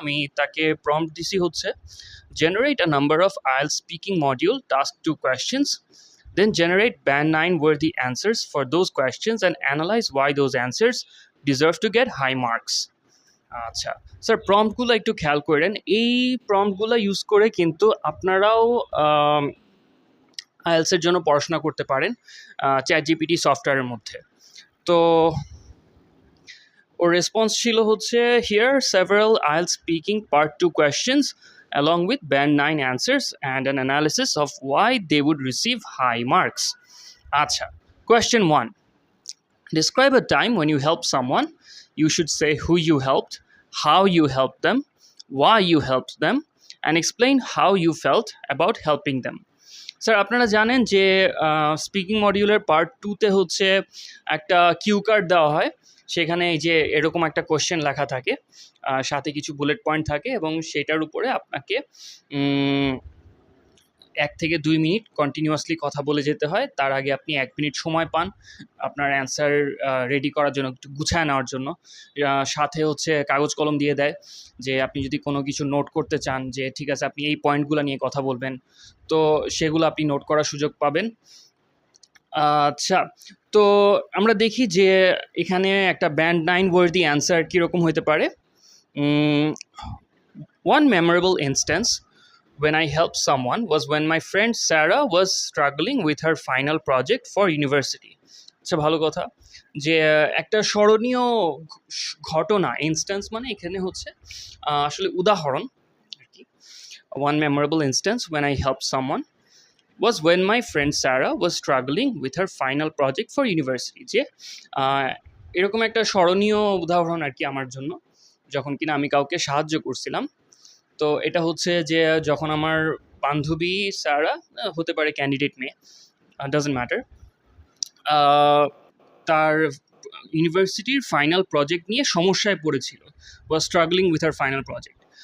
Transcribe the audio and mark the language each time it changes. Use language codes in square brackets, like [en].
[bn] আমি তাকে প্রম্পট দিছি হচ্ছে [en] generate a number of IELTS speaking module task 2 questions, then generate band 9 worthy answers for those questions and analyze why those answers deserve to get high marks. [bn] আচ্ছা sir, প্রম্পটগুলো একটু খেয়াল করেন। এই প্রম্পটগুলো use করে কিন্তু আপনারাও আইএলটিএসের জন্য পড়াশোনা করতে পারেন চ্যাটজিপিটি সফটওয়্যারের মধ্যে। তো ওর রেসপন্স ছিল হচ্ছে [en] Here several IELTS speaking part 2 questions along with band 9 answers and an analysis of why they would receive high marks. আচ্ছা, question 1. Describe a time when you helped someone. You should say who you helped, how you helped them, why you helped them, and explain how you felt about helping them. [bn] Sir, আপনারা জানেন যে speaking মডিউলের part 2তে হচ্ছে একটা cue card দেওয়া হয়। সেখানে এই যে এরকম একটা কোশ্চেন লেখা থাকে, সাথে কিছু বুলেট পয়েন্ট থাকে এবং সেটার উপরে আপনাকে 1 থেকে 2 মিনিট কন্টিনিউয়াসলি কথা বলে যেতে হয়। তার আগে আপনি 1 মিনিট সময় পান আপনার অ্যান্সার রেডি করার জন্য, একটু গুছায় নেওয়ার জন্য। সাথে হচ্ছে কাগজ কলম দিয়ে দেয় যে আপনি যদি কোনো কিছু নোট করতে চান, যে ঠিক আছে আপনি এই পয়েন্টগুলো নিয়ে কথা বলবেন, তো সেগুলো আপনি নোট করার সুযোগ পাবেন। আচ্ছা, তো আমরা দেখি যে এখানে একটা ব্যান্ড 9 ওয়ার্দি অ্যান্সার কীরকম হতে পারে। [en] One memorable instance when I helped someone was when my friend Sarah was struggling with her final project for university. [bn] আচ্ছা, ভালো কথা যে একটা স্মরণীয় ঘটনা, ইনস্ট্যান্স মানে এখানে হচ্ছে আসলে উদাহরণ আর কি। [en] One memorable instance when I helped someone was when my friend Sarah was struggling with her final project for university. [bn] যে এরকম একটা স্মরণীয় উদাহরণ আর কি আমার জন্য, যখন কিনা আমি কাউকে সাহায্য করছিলাম। তো এটা হচ্ছে যে যখন আমার বান্ধবী সারা, হতে পারে ক্যান্ডিডেট মেয়ে, [en] doesn't matter, [bn] তার ইউনিভার্সিটির ফাইনাল প্রজেক্ট নিয়ে সমস্যায় পড়েছিল, [en] Was struggling with her final project.